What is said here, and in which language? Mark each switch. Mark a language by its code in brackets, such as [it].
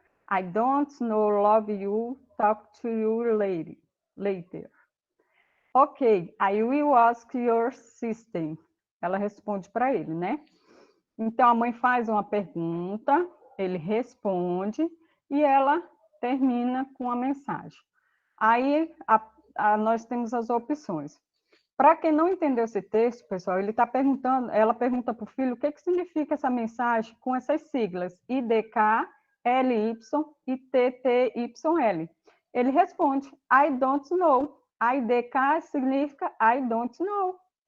[en] I don't know, love you, talk to you later. Ok, I will ask your sister. [pt] Ela responde para ele, né? Então, a mãe faz uma pergunta, ele responde e ela termina com a mensagem. Aí, nós temos as opções. Para quem não entendeu esse texto, pessoal, ela pergunta para o filho o que significa essa mensagem com essas siglas IDK, LY e TTYL. Ele responde, [en] I don't know. IDK significa I don't know.